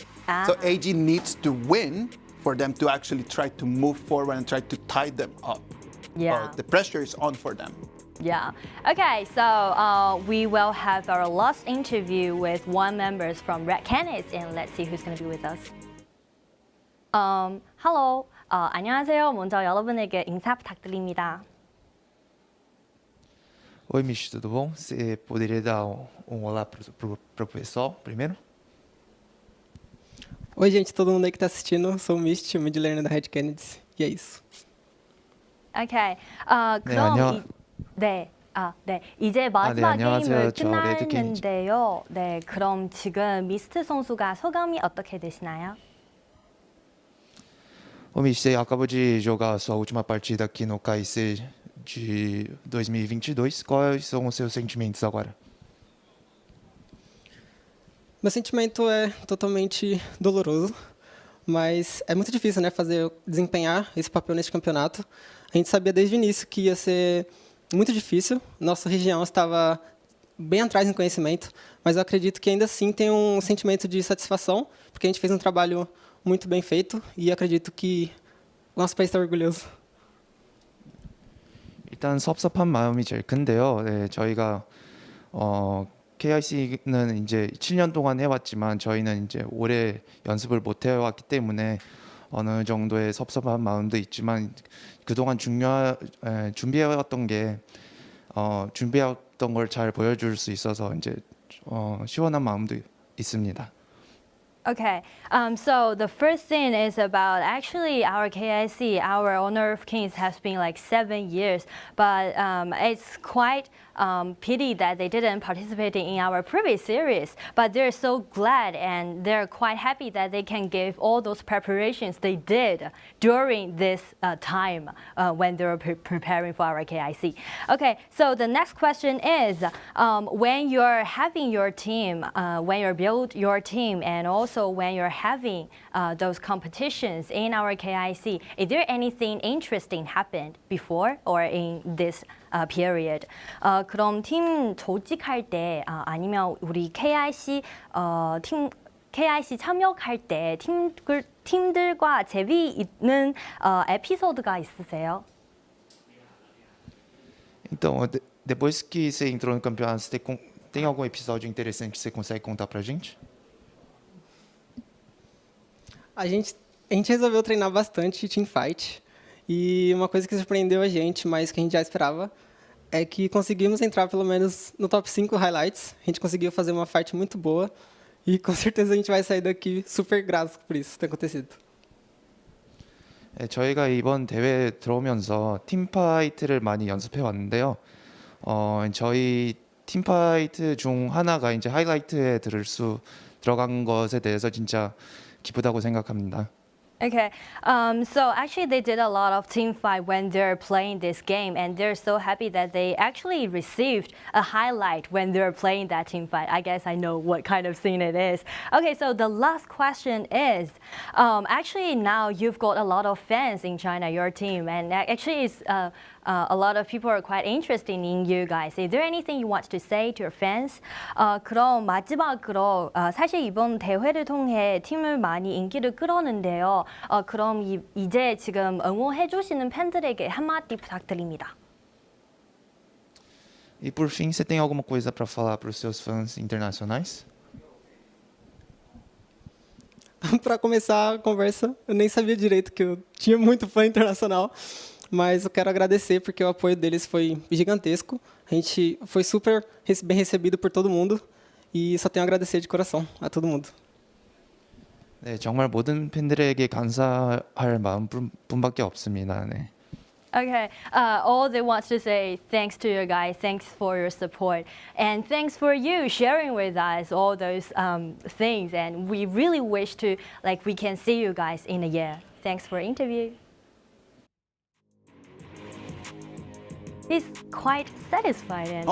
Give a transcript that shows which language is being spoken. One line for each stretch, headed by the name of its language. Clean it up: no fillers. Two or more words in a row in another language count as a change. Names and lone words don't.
English: So AG needs to win for them to actually try to move forward and try to tie them up. Yeah. The pressure is on for them. Yeah. Okay, so we will have our last interview with one members from Red Canids, and let's see who's going to be with us. Hello.
Korean: 안녕하세요. 먼저 여러분에게 인사 부탁드립니다.
Portuguese: Oi, Mish, tudo bom? Você poderia dar olá pro pessoal primeiro? Oi, gente, todo mundo aí que tá assistindo. Sou o Mist,
English: mid laner
Portuguese: da Red Canids. E é isso.
English: Okay.
Korean: 그럼 네, 이제 마지막 게임을 끝났는데요. 네, 그럼 지금 미스트 선수가 소감이 어떻게 되시나요?
Portuguese: Ô, Mish, você acabou de jogar a sua última partida aqui no KIC de 2022. Quais são os seus sentimentos agora? Meu sentimento é totalmente doloroso, mas é muito difícil, né, desempenhar esse papel nesse campeonato. A gente sabia desde o início que ia ser muito difícil. Nossa região estava bem atrás em conhecimento, mas eu acredito que ainda assim tem um sentimento de satisfação, porque a gente fez um trabalho muito bem feito e acredito que o nosso país está orgulhoso.
Korean: 일단 섭섭한 마음이 제일 큰데요. 네, 저희가 KIC는 이제 7년 동안 해왔지만 저희는 이제 오래 연습을 못 해왔기 때문에 어느 정도의 섭섭한 마음도 있지만 그동안 준비해왔던 게 준비해왔던 걸 잘 보여줄 수 있어서 이제 시원한 마음도 있습니다.
English: Okay, so the first thing is about actually our KIC, our Honor of Kings has been like 7 years, but it's quite pity that they didn't participate in our previous series, but they're so glad and they're quite happy that they can give all those preparations they did during this time when they were preparing for our KIC. Okay, so the next question is, when you're having your team, when you build your team, and also when you're having those competitions in our KIC, is there anything interesting happened before or in this period?
Korean: 그럼 팀 조직할 때 아니면 우리 KIC KIC 참여할 때 팀들과 재미있는 에피소드가 있으세요?
Portuguese: Então, depois que você entrou no campeonato, tem algum episódio interessante que você consegue contar pra gente? A gente resolveu treinar bastante teamfight e uma coisa que surpreendeu a gente, mas que a gente já esperava, é que conseguimos entrar pelo menos no
English: top 5 highlights.
Portuguese: A gente conseguiu fazer uma fight muito boa e com certeza a gente vai sair daqui super grato por isso ter acontecido.
Korean: 네, 저희가 이번 대회 들어오면서 팀파이트를 많이 연습해 왔는데요. 저희 팀파이트 중 하나가 이제 하이라이트에 들어간 것에 대해서 진짜 기쁘다고 생각합니다.
English: Okay, so actually they did a lot of team fight when they're playing this game, and they're so happy that they actually received a highlight when they're playing that team fight. I guess I know what kind of scene it is. Okay, so the last question is, actually now you've got a lot of fans in China, your team, and actually it's a lot of people are quite interested in you guys. Is there anything you want to say to your fans?
Korean: 그럼 마지막으로 사실 이번 대회를 통해 팀을 많이 인기를 끌었는데요. 그럼 이제 지금 응원해 주시는 팬들에게 한마디 부탁드립니다.
Portuguese: E por fim, você tem alguma coisa para falar para os seus fãs internacionais? Para começar a conversa, eu nem sabia direito que eu tinha muito fã internacional. Mas eu quero agradecer porque o apoio deles foi gigantesco. A gente foi super bem recebido por todo mundo e só tenho a agradecer de coração a todo mundo.
Korean: 네, 정말 모든 팬들에게 감사할 마음뿐밖에 없습니다. 네.
English: Okay, all they want to say thanks to you guys, thanks for your support, and thanks for you sharing with us all those things. And we really wish to we can see you guys in a year. Thanks for the interview. He's quite satisfied and